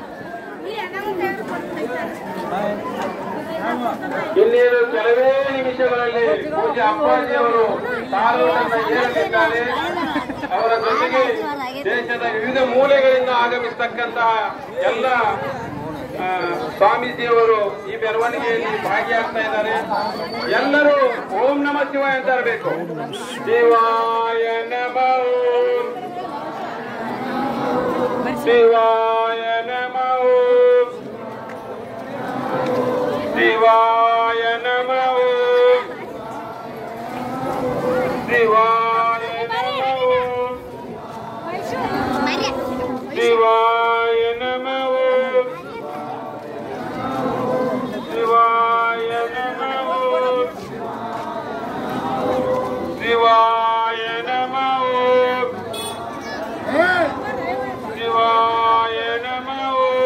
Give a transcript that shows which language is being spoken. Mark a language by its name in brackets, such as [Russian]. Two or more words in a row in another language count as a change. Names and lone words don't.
[Kannada] ಇನ್ನೇನು ಕೆಲವೇ ನಿಮಿಷಗಳಲ್ಲಿ ಪೂಜ್ಯ ಅಪ್ಪಾಜಿ ಅವರು ಸಾಲವನ್ನು ಏರಲಿದ್ದಾರೆ. ಅವರ ಜೊತೆಗೆ ದೇಶದ ವಿವಿಧ ಮೂಲೆಗಳಿಂದ ಆಗಮಿಸತಕ್ಕಂತಹ ಎಲ್ಲ ಸ್ವಾಮೀಜಿಯವರು ಈ ಮೆರವಣಿಗೆಯಲ್ಲಿ ಭಾಗಿಯಾಗ್ತಾ ಇದ್ದಾರೆ. ಎಲ್ಲರೂ [Sanskrit] ಓಂ ನಮ ಶಿವಾಯ [Kannada] ಅಂತ ಇರಬೇಕು. [Sanskrit] ಶಿವಾಯ ನಮಃ, ಶಿವಾಯ ನಮಃ, ಶಿವಾಯ ನಮಃ, ಶಿವಾಯ ನಮಃ, ಶಿವಾಯ ನಮಃ, ಶಿವಾಯ ನಮಃ, ಶಿವಾಯ ನಮಃ, ಶಿವಾಯ ನಮಃ,